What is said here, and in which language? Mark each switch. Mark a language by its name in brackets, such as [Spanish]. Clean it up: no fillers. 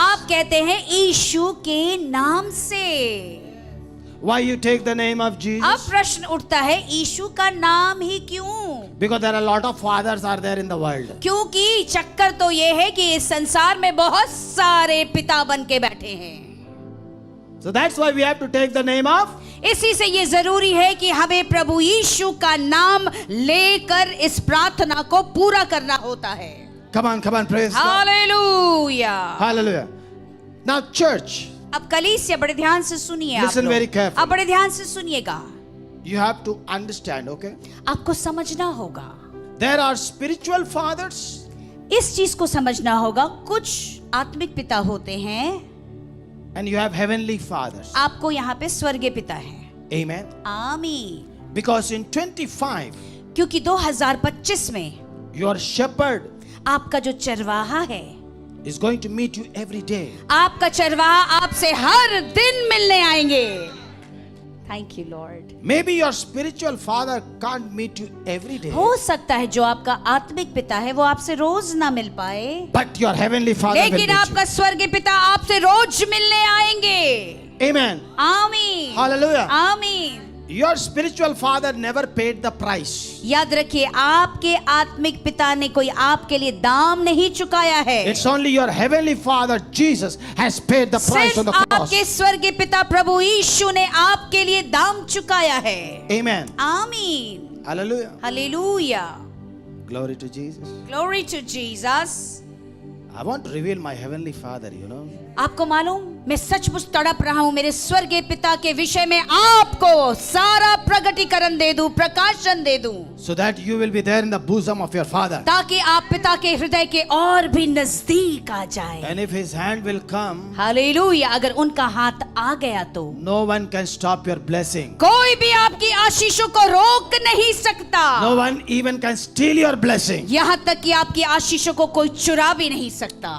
[Hindi] आप कहते हैं यीशु के नाम से. [English] Why you take the name of [Hindi] अब [English] Jesus? [Hindi] प्रश्न उठता है यीशु का नाम ही क्यों? [English] Because there are a lot of fathers are there in the world. [Hindi] क्योंकि चक्कर तो ये है कि इस संसार में बहुत सारे पिता बन के बैठे हैं. [English] So that's why we have to take the name of. [Hindi] इसी से ये जरूरी है कि हमें प्रभु यीशु का नाम लेकर इस प्रार्थना को पूरा करना होता है. [English] Come on, praise God. [Hindi] Hallelujah. [English] Hallelujah. Now church, [Hindi] अब कलीसिया बड़े ध्यान से सुनिए. आप [English] Listen [Hindi] लोग. [English] very carefully. [Hindi] अब बड़े ध्यान से सुनिएगा. [English] you have to understand, okay? [Hindi] आपको समझना होगा. [English] There are spiritual fathers [Hindi] इस चीज को समझना होगा. कुछ आत्मिक पिता होते हैं, [English] and you have heavenly fathers. [Hindi] आपको यहाँ पे स्वर्गीय पिता है. [English] Amen. [Hindi] आमीन. [English] Because in 25, [Hindi] क्योंकि 2025 में [English] your shepherd [Hindi] आपका जो चरवाहा है, [English] is going to meet you every day. [Hindi] आपका चरवाहा आपसे हर दिन मिलने आएंगे. [English] Thank you lord. Maybe your spiritual father can't meet you every day, [Hindi] हो सकता है जो आपका आत्मिक पिता है वो आपसे रोज ना मिल पाए, [English] but your heavenly father will [Hindi] लेकिन [English] meet [Hindi] आपका स्वर्गीय पिता आपसे रोज मिलने आएंगे. [English] you. Amen. [Hindi] आमीन. [English] Hallelujah. [Hindi] आमीन. [English] Your spiritual father never paid the price. [Hindi] याद रखिए, आपके आत्मिक पिता ने कोई आपके लिए दाम नहीं चुकाया है. [English] It's only your heavenly father Jesus has paid the price on [Hindi] सिर्फ [English] the cross. [Hindi] आपके स्वर्गीय पिता प्रभु यीशु ने आपके लिए दाम चुकाया है. [English] Amen. [Hindi] आमीन. [English] Hallelujah. [Hindi] Hallelujah. [English] Glory to Jesus. Glory to Jesus. I want to reveal my heavenly father, you know. [Hindi] आपको मालूम, मैं सचमुच तड़प रहा हूं मेरे स्वर्गीय पिता के विषय में आपको सारा प्रगटीकरण दे दूं, प्रकाशन दे दूं, [English] so that you will be there in the bosom of your Father. [Hindi] ताकि आप पिता के हृदय के और भी नजदीक आ जाएं। [English] And if His hand will come, [Hindi] hallelujah, अगर उनका हाथ आ गया तो [English] no one can stop your blessing. [Hindi] कोई भी आपकी आशीषों को रोक नहीं सकता। [English] No one even can steal your blessing. [Hindi] यहाँ तक कि आपकी आशीषों को कोई चुरा भी नहीं सकता।